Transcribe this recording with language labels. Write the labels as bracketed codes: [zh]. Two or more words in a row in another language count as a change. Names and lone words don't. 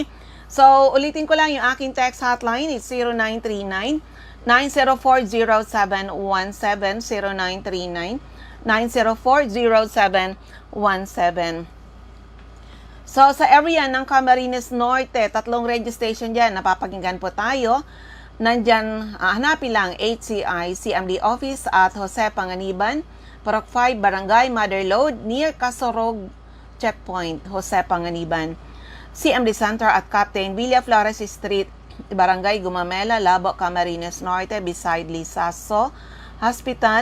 [tl] So, ulitin ko lang yung aking text hotline, it's 0939-904-0717, 0939-904-0717. So, sa area ng Camarines Norte, 3 radio station dyan, napapakinggan po tayo. Nandyan, hanapin lang HCI CMD Office at Jose Panganiban, Purok 5, Barangay Mother Lode, near Casorog Checkpoint, Jose Panganiban. CMD Center at Captain Villa Flores Street, Barangay Gumamela, Labo, Camarines Norte, beside Lisaso Hospital.